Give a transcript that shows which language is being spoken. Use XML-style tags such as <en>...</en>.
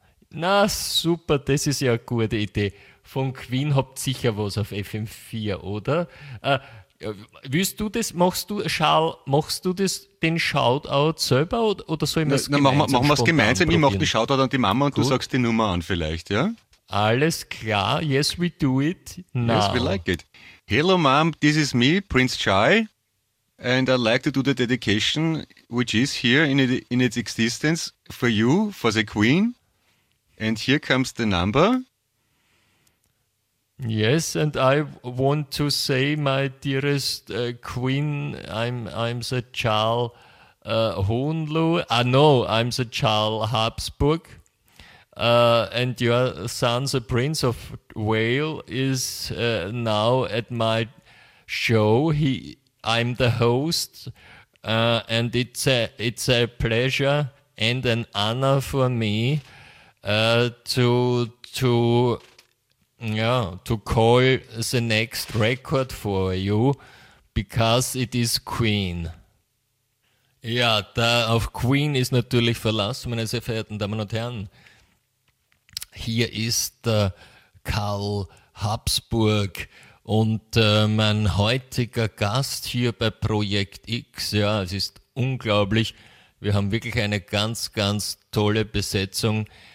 <de>Na super, das ist ja eine gute Idee. Von Queen habt sicher was auf FM4, oder? Willst du das, den Shoutout selber oder soll ich das gemeinsam? Machen wir es gemeinsam. Ich mache den Shoutout an die Mama und gut. Du sagst die Nummer an vielleicht, ja? Alles klar,</de> <en>yes we do it now. Yes, we like it. Hello mom, this is me, Prince Chai, and I'd like to do the dedication which is here in its existence for you, for the Queen, and here comes the number. Yes, and I want to say, my dearest Queen, I'm the Charles Hunlu, I'm the Charles Habsburg. And your son, the Prince of Wales, is now at my show. I'm the host, and it's a pleasure and an honor for me to call the next record for you because it is Queen.</en> <de>Ja, da auf Queen ist natürlich Verlass, meine sehr verehrten Damen und Herren. Hier ist Karl Habsburg und mein heutiger Gast hier bei Projekt X. Ja, es ist unglaublich. Wir haben wirklich eine ganz, ganz tolle Besetzung.</de>